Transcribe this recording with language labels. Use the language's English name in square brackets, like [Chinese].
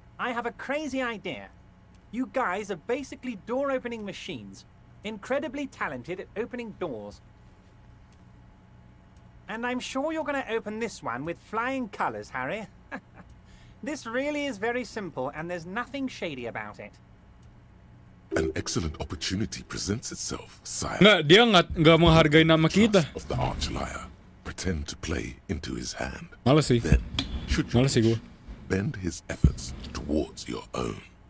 [English] I have a crazy idea. You guys are basically door-opening machines, incredibly talented at opening doors. And I'm sure you're going to open this one with flying colors, Harry. This really is very simple, and there's nothing shady about it. An excellent opportunity presents itself, sire. [Indonesian] Nggak, dia nggak menghargai nama kita. [English] Trust of the arch liar. Pretend to play into his hand. [Indonesian] Males sih. [English] Then, should you [Indonesian] Males sih gue. [English] bend his efforts towards your own.